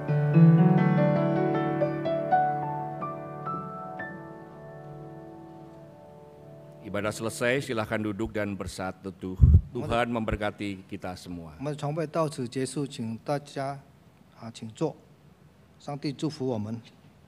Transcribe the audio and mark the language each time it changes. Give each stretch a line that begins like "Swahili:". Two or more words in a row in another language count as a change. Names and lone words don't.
Indonesian: Ibadah selesai, silakan duduk dan bersaat teduh. Tuhan memberkati kita semua.
Chinese: 我们的崇拜到此结束，请大家请坐，上帝祝福我们。